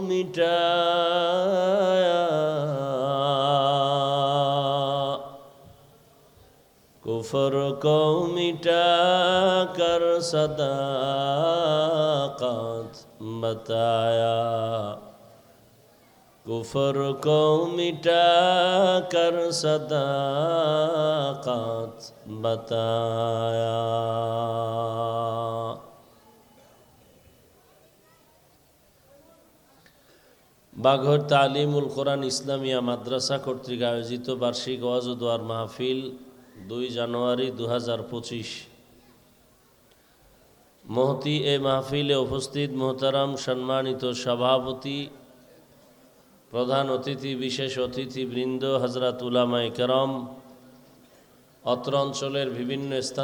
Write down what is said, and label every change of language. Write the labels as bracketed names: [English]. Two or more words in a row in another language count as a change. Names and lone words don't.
[Urdu] مٹایا کفر کو مٹا کر صداقت بتایا کفر کو مٹا کر صداقت بتایا [Bangla] বাঘর তালিমুল কোরআন ইসলামিয়া মাদ্রাসা কর্তৃক আয়োজিত বার্ষিক ওয়াজ ও দোয়ার মাহফিল 2 জানুয়ারি 2025 মহতি এ মাহফিলে উপস্থিত মোহতারাম সম্মানিত সভাপতি প্রধান অতিথি বিশেষ অতিথিবৃন্দ হযরত উলামায়ে কেরাম অত্র অঞ্চলের বিভিন্ন স্থান